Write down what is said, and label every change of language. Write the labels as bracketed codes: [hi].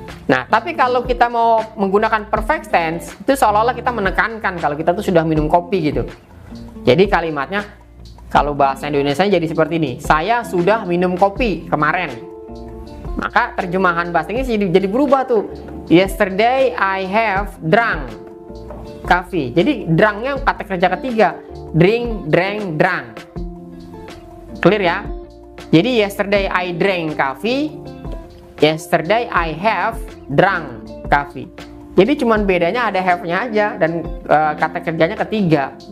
[id] Nah, tapi kalau kita mau menggunakan perfect tense, itu seolah-olah kita menekankan kalau kita tuh sudah minum kopi gitu. Jadi kalimatnya, kalau bahasa Indonesia jadi seperti ini, saya sudah minum kopi kemarin. Maka terjemahan bahasa Inggris jadi berubah tuh. [en] Yesterday I have drunk coffee. [id] Jadi drunknya kata kerja ketiga. Drink, drank, drunk. Clear ya? [en] Jadi yesterday I drank coffee. Yesterday I have drunk coffee. [id] Jadi cuman bedanya ada have-nya aja dan kata kerjanya ketiga.